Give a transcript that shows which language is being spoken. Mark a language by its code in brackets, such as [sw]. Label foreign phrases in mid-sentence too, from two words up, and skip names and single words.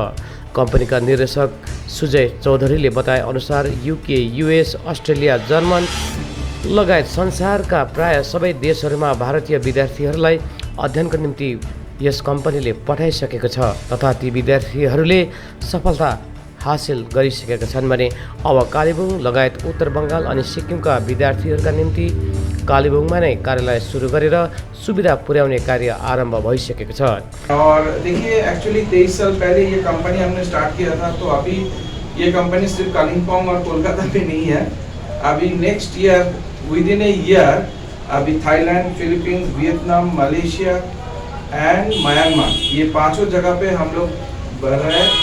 [ne] कम्पनीका निर्देशक सुजय चौधरीले बताए अनुसार युके, युएस, अस्ट्रेलिया, जर्मन लगायत संसारका प्राय सबै देशहरूमा भारतीय विद्यार्थीहरूलाई अध्ययनको निम्ति यस कम्पनीले पठाइसकेको छ तथा ती विद्यार्थीहरूले सफलता हासिल गरिसकेका छन् भने अब कालेबुङ लगायत उत्तर बङ्गाल अनि सिक्किमका विद्यार्थीहरूका निम्ति कालेबुङमा नै कार्यालय सुरु गरेर सुविधा पुर्याउने कार्य आरम्भ भइसकेको छ। [hi] और देखिए, एक्चुअली 23 साल पहले ये कंपनी हमने स्टार्ट किया था, तो अभी ये कंपनी सिर्फ कालिम्पोंग और कोलकाता में नहीं है। अभी [en] next year, with in a year, [hi] अभी थाईलैंड, फिलीपींस, वियतनाम, मलेशिया एंड म्यांमार, ये पांचों जगह पे हम लोग बढ़ रहे हैं।